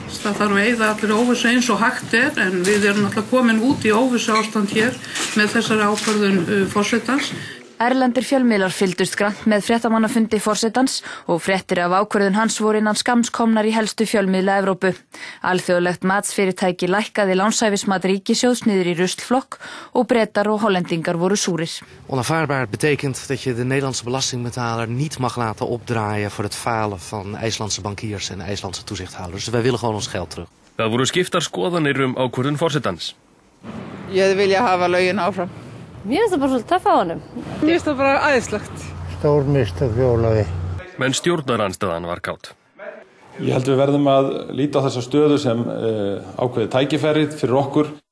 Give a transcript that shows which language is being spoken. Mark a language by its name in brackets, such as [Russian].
[Icelandic] Það þarf að eyða allir óvissu eins og hægt en við erum alltaf komin út í óvissu ástand hér með þessari ákvörðun forsetans. Erlendir fjölmiðlar fylgdust grannt með fréttamannafundi forsetans og fréttir af ákvörðun hans voru innan skamms komnar í helstu fjölmiðla Evrópu. Alþjóðlegt matsfyrirtæki lækkaði lánshæfismat ríkissjóðs niður í ruslflokk og Bretar og Hollendingar voru súrir. [Dutch] Onaanvaardbaar betekent dat je de Nederlandse belastingbetaler niet mag laten opdraaien voor het falen van IJslandse bankiers en IJslandse toezichthouders. Dus wij willen gewoon ons geld terug. [Icelandic] Það voru skiptar skoðanir ákvörðun forsetans. Ég hefði viljað hafa lögin áfram. Mér finnst það bara svolítið töff á honum. Mér finnst það bara æðislegt. Stór mistök við Ólafi. Men stjórnarandstaðan var kátt. Ég held við verðum að líta á þessa stöðu sem ákveðið tækifæri fyrir okkur.